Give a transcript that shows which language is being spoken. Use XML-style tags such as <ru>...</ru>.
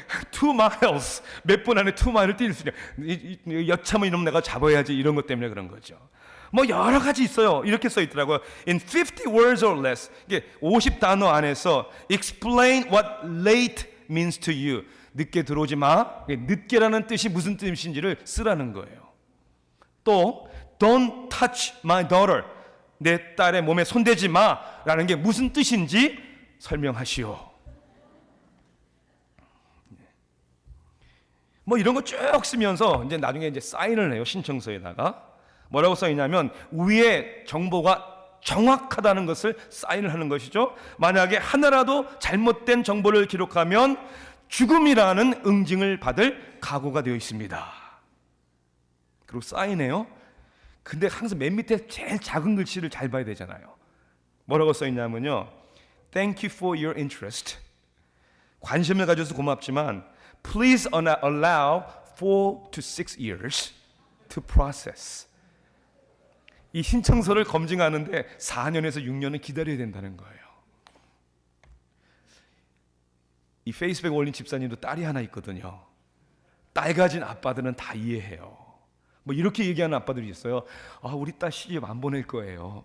<ko>2 miles, 몇 분 안에 2 mile을 뛸 수 있냐. 여차하면 이놈 내가 잡아야지, 이런 것 때문에 그런 거죠. 뭐 여러 가지 있어요. 이렇게 써 있더라고요.</ko> <en>In 50 words or less, 이게 50단어 안에서 explain what late means to you.</en> <ko>늦게 들어오지 마. 늦게라는 뜻이 무슨 뜻인지를 쓰라는 거예요.</ko> <en>또 don't touch my daughter.</en> <ko>내 딸의 몸에 손대지 마라는 게 무슨 뜻인지 설명하시오. 뭐 이런 거 쭉 쓰면서 이제 나중에 이제 사인을 해요. 신청서에다가. 뭐라고 써 있냐면 위에 정보가 정확하다는 것을 사인을 하는 것이죠. 만약에 하나라도 잘못된 정보를 기록하면 죽음이라는 응징을 받을 각오가 되어 있습니다. 그리고 사인해요. 근데 항상 맨 밑에 제일 작은 글씨를 잘 봐야 되잖아요. 뭐라고 써 있냐면요.</ko> <en>Thank you for your interest. 관심을 가져서 고맙지만 Please allow 4 to 6 years to process.</en> <ko>이 신청서를 검증하는데 4년에서 6년은 기다려야 된다는 거예요. 이 페이스북에 올린 집사님도 딸이 하나 있거든요. 딸 가진 아빠들은 다 이해해요. 뭐 이렇게 얘기하는 아빠들이 있어요. 아, 우리 딸 시집 안 보낼 거예요.</ko>